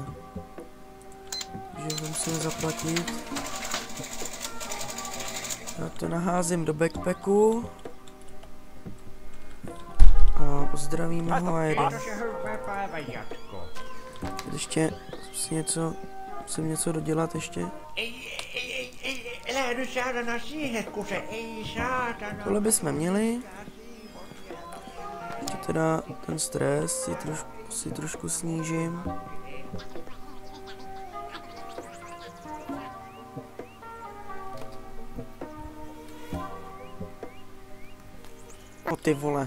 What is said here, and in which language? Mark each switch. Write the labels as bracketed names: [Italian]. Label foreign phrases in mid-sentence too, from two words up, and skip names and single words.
[Czech] Takže musíme zaplatit. Já to naházím do backpacku. A pozdravíme ho a jedeme. Ještě musím něco dodělat ještě. [Finnish] Elä nyt saatana siihen, kun se ei saatana. [Czech] Tohle bychom měli. Ještě teda ten stres si trošku snížím. O ty vole.